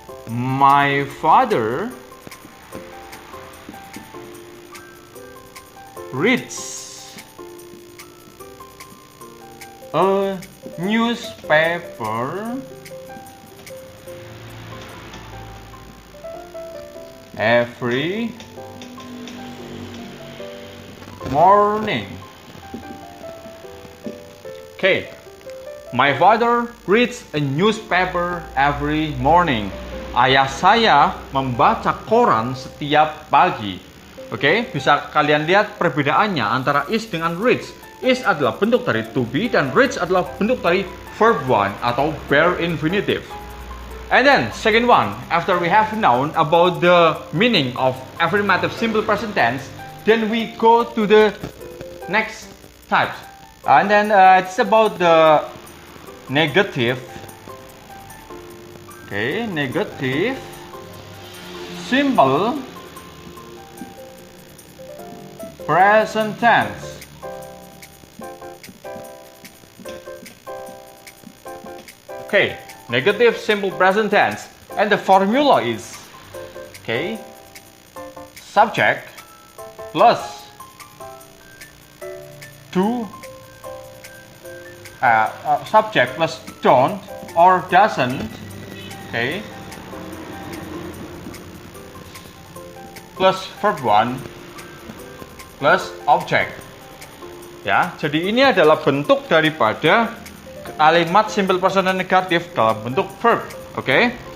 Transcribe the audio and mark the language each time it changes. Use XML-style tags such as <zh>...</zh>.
<en>My father reads a newspaper every morning. Okay, my father reads a newspaper every morning.</en> <id>Ayah saya membaca koran setiap pagi. Oke, bisa kalian lihat perbedaannya antara is dengan reads. Is adalah bentuk dari to be dan reads adalah bentuk dari verb 1 atau bare infinitive.</id> <en>And then second one, after we have known about the meaning of affirmative simple present tense, then we go to the next types. And then it's about the negative. Okay, negative simple present tense. Okay, negative simple present tense, and the formula is, okay, subject plus to subject plus don't or doesn't, okay, plus verb 1 plus object.</en> <id>Ya, jadi ini adalah bentuk daripada kalimat simple present negatif dalam bentuk verb, oke?</id>